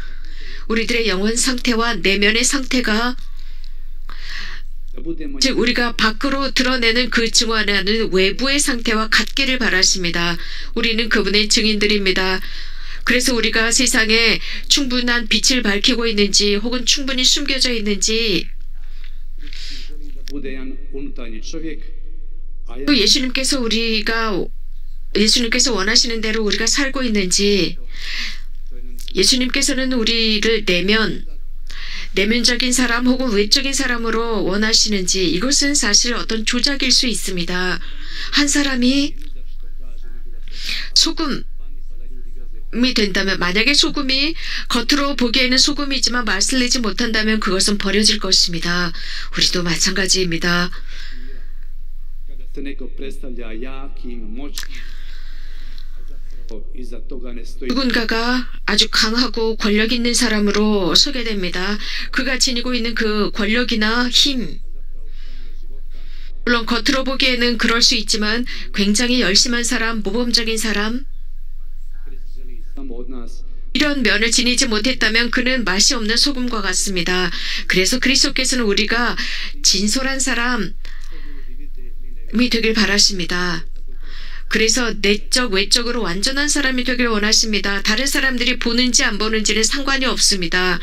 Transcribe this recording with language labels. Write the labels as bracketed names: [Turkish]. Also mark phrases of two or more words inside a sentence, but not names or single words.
[Korean] 우리들의 영혼 상태와 내면의 상태가, 즉 우리가 밖으로 드러내는 그 증언하는 외부의 상태와 같기를 바라십니다. 우리는 그분의 증인들입니다. 그래서 우리가 세상에 충분한 빛을 밝히고 있는지 혹은 충분히 숨겨져 있는지 [Croatian] bude jedan unutarnji čovjek, a ja [Korean] 또 예수님께서 원하시는 대로 우리가 살고 있는지 예수님께서는 우리를 내면적인 사람 혹은 외적인 사람으로 원하시는지 이것은 사실 어떤 조작일 수 있습니다. 한 사람이 소금이 된다면 만약에 소금이 겉으로 보기에는 소금이지만 맛을 내지 못한다면 그것은 버려질 것입니다. 우리도 마찬가지입니다. [Croatian] kada se neko predstavlja jakim, moćnim, a zapravo iza toga ne stoji [Korean] 누군가가 아주 강하고 권력 있는 사람으로 소개됩니다. 그가 지니고 있는 그 권력이나 힘 물론 겉으로 보기에는 그럴 수 있지만 굉장히 열심한 사람, 모범적인 사람 [Croatian] samo od nas [Korean] 이런 면을 지니지 못했다면 그는 맛이 없는 소금과 같습니다. 그래서 그리스도께서는 우리가 진솔한 사람이 되길 바라십니다. 그래서 내적 외적으로 완전한 사람이 되길 원하십니다. 다른 사람들이 보는지 안 보는지는 상관이 없습니다.